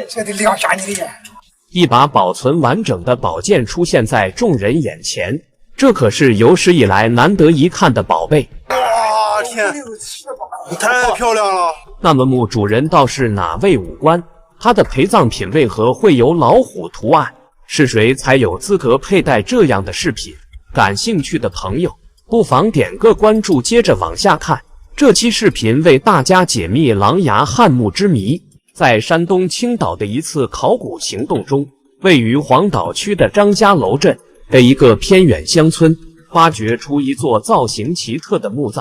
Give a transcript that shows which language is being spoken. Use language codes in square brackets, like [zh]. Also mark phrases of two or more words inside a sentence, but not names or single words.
[zh] 这得亮瞎你的眼！” 一把保存完整的宝剑出现在众人眼前，这可是有史以来难得一看的宝貝。哇天，太漂亮了！那么墓主人倒是哪位武官？他的陪葬品为何會有老虎圖案？是誰才有資格佩戴這樣的飾品？感興趣的朋友不妨點個關注，接着往下看。這期視頻為大家解密琅琊漢墓之謎。在山東青島的一次考古行動中，位於黃島區的張家樓鎮的一個偏遠鄉村，發掘出一座造型奇特的墓葬。